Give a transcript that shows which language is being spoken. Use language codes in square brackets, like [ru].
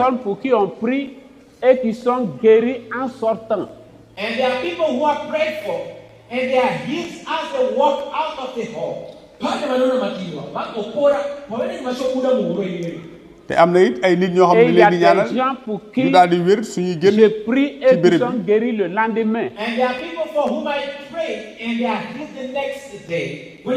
[fr] Et il y a des personnes pour qui on prie et qui sont guéris en sortant. [en] And there are people who are prayed for and they are healed as they walk out of the hall. [wo] te am na it ay nit ñoo xam ne leen di ñaanal ñu daal di wér suñuy génn [fr] je prie et qui sont guéris le lendemain. [en] And there are people for whom I pray and they are healed the next day.